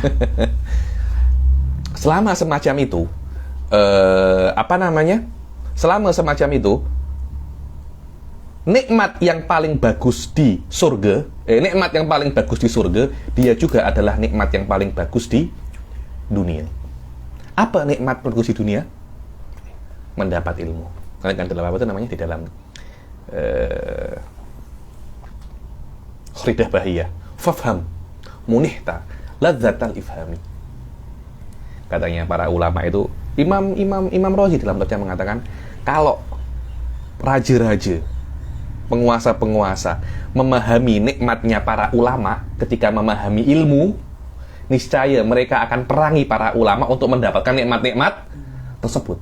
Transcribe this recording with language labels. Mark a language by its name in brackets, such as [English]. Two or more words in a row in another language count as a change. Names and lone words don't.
[Indonesian] Selama semacam itu, selama semacam itu, nikmat yang paling bagus di surga, dia juga adalah nikmat yang paling bagus di dunia. Apa nikmat bagus di dunia? Mendapat ilmu. Kan dalam apa itu namanya, di dalam Khridah Bahiyah, [Arabic] فافهم منتهى لذة الإفهام. [Indonesian] Katanya para ulama itu, Imam Razi dalam kitabnya mengatakan, kalau raja-raja, penguasa-penguasa memahami nikmatnya para ulama ketika memahami ilmu, niscaya mereka akan perangi para ulama untuk mendapatkan nikmat-nikmat tersebut.